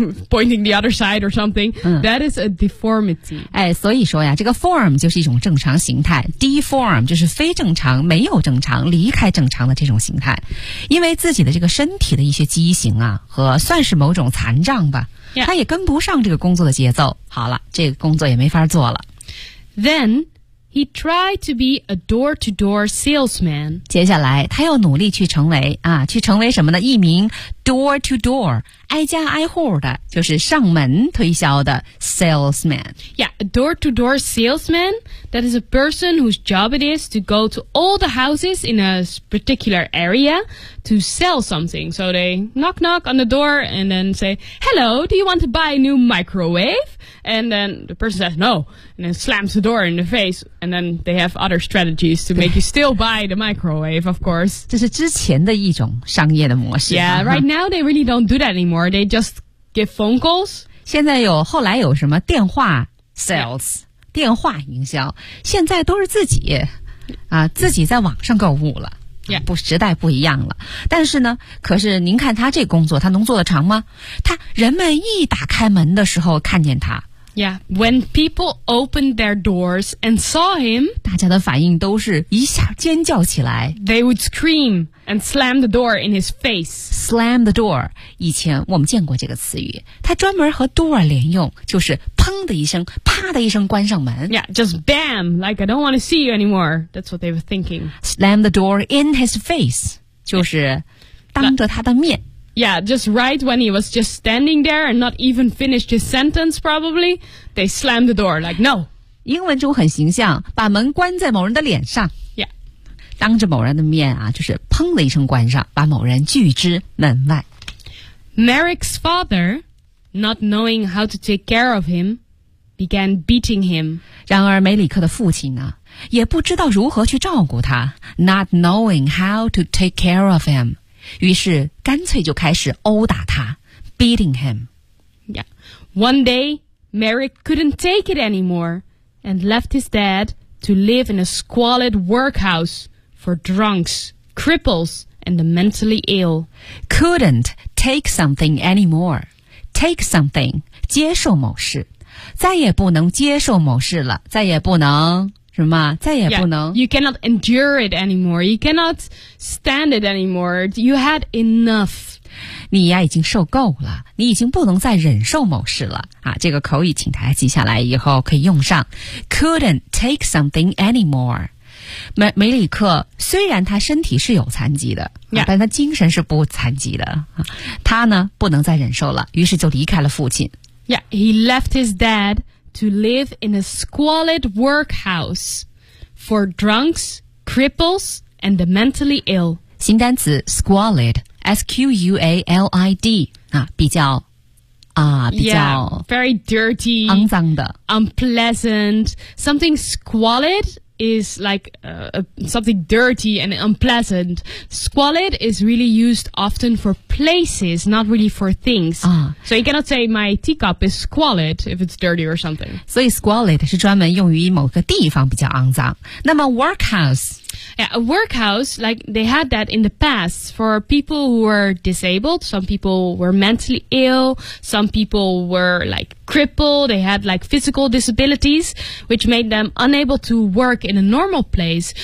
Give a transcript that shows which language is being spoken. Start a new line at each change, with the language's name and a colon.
English: pointing the other side or something,、
Chinese: 嗯、
English: that is a deformity.
Chinese: 哎，所以说呀，这个 form 就是一种正常形态 ,deform 就是非正常、没有正常、离开正常的这种形态。因为自己的这个身体的一些畸形啊，和算是某种残障吧，他、yeah. 也跟不上这个工作的节奏，好了，这个工作也没法做了。
English: Then, he tried to be a door-to-door salesman.
Chinese: 接下来，他又努力去成为啊，去成为什么呢？一名 door-to-door,挨家挨户的就是上门推销的 salesman.
English: Yeah, a door-to-door salesman, that is a person whose job it is to go to all the houses in a particular area to sell something. So they knock-knock on the door and then say, Hello, do you want to buy a new microwave? And then the person says no, and then slams the door in the face, and then they have other strategies to make you still buy the microwave, of course.
Chinese: 这是之前的一种商业的模式。
English: Yeah, right now they really don't do that anymore. Anymore. They just give phone calls.
Chinese: 现在有后来有什么电话 sales、yeah. 电话营销现在都是自己、啊、自己在网上购物了、
English: yeah.
Chinese: 不时代不一样了但是呢可是您看他这工作他能做得长吗他人们一打开门的时候看见他
English: Yeah, when people opened their doors and saw him,
Chinese: 大家的反应都是一下尖叫起来。
English: They would scream and slam the door in his face.
Chinese: Slam the door, 以前我们见过这个词语，它专门和 door 连用，就是砰的一声，啪的一声关上门。
English: Yeah, just bam, like I don't want to see you anymore. That's what they were thinking. Slam the door in his face,
Chinese: 就是当着他的面。
English: Yeah, just right when he was just standing there and not even finished his sentence, probably, they slammed the door, like, no.
Chinese: 英文中很形象，把门关在某人的脸上。
English: Yeah.
Chinese: 当着某人的面啊，就是砰的一声关上，把某人拒之门外。
English: Merrick's father, not knowing how to take care of him, began beating him.
Chinese: 然而梅里克的父亲呢，也不知道如何去照顾他，
English: not knowing how to take care of him.
Chinese: 于是干脆就开始殴打他
English: beating him. Yeah. One day, Merrick couldn't take it anymore and left his dad to live in a squalid workhouse for drunks, cripples, and the mentally ill. Couldn't take something anymore. Take something,
Chinese: 接受某事。再也不能接受某事了，再也不能。什么？再也不能。
English: Yeah, you cannot endure it anymore. You cannot stand it anymore. You had enough.
Chinese: 你呀，已经受够了。你已经不能再忍受某事了。啊，这个口语请大家记下来，以后可以用上。
English: Couldn't take something anymore.
Chinese: 梅里克虽然他身体是有残疾的，但他精神是不残疾的。他呢，不能再忍受了，于是就离开了父亲。
English: Yeah, he left his dad. To live in a squalid workhouse for drunks, cripples, and the mentally ill.
Chinese: 新单词 squalid, S-Q-U-A-L-I-D, 啊比较啊比较
English: yeah, very dirty,
Chinese: 肮脏的
English: unpleasant. Something squalid is like something dirty and unpleasant. Squalid is really used often for places, not really for things. So you cannot say my teacup is squalid if it's dirty or something.
Chinese: 所以 squalid 是专门用于某个地方比较肮脏。那么 workhouse?
English: Yeah, a workhouse, like they had that in the past for people who were disabled. Some people were mentally ill. Some people were like crippled. They had like physical disabilities, which made them unable to work in a normal place.